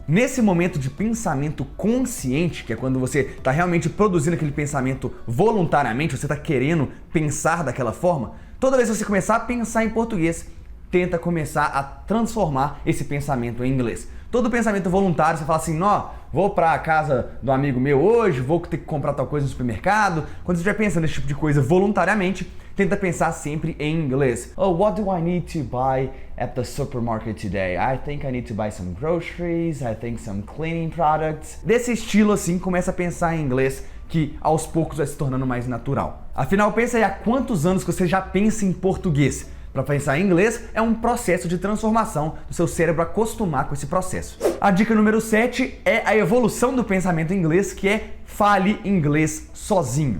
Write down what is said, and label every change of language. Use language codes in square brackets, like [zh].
[pt] Nesse momento de pensamento consciente, que é quando você está realmente produzindo aquele pensamento voluntariamente, você está querendo pensar daquela forma, toda vez que você começar a pensar em português, tenta começar a transformar esse pensamento em inglês. Todo pensamento voluntário, você fala assim, vou pra casa do amigo meu hoje, vou ter que comprar tal coisa no supermercado. Quando você estiver pensando nesse tipo de coisa voluntariamente, tenta pensar sempre em inglês. [en] Oh, what do I need to buy at the supermarket today? I think I need to buy some groceries, I think some cleaning products. [pt] Desse estilo assim, começa a pensar em inglês, que aos poucos vai se tornando mais natural. Afinal, pensa aí há quantos anos que você já pensa em português. Para pensar em inglês é um processo de transformação do seu cérebro acostumar com esse processo. A dica número 7 é a evolução do pensamento em inglês, que é fale inglês sozinho.